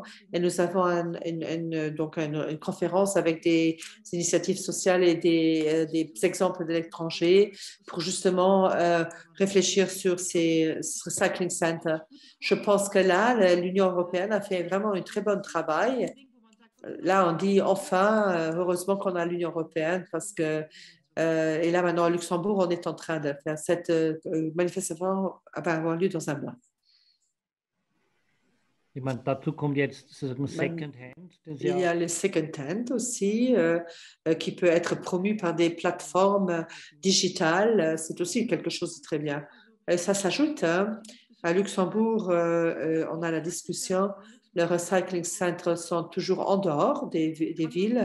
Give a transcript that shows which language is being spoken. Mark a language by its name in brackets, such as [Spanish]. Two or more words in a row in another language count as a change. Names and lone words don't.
[French] Et nous avons donc une conférence avec des initiatives sociales et des exemples de l'étranger pour justement réfléchir sur ces [English] recycling centers. [French] Je pense que là, l'Union européenne a fait vraiment un très bon travail. Là, on dit enfin, heureusement qu'on a l'Union européenne parce que et là, maintenant, à Luxembourg, on est en train de faire cette manifestation va avoir lieu dans un mois. [German] Ich meine, dazu kommt jetzt [English] Second Hand. [French] Il y a le [English] Second Hand [French] aussi, qui peut être promu par des plateformes digitales. C'est aussi quelque chose de très bien. Ça s'ajoute. Hein. À Luxembourg, on a la discussion. Les [English] recycling centers [French] sont toujours en dehors des villes.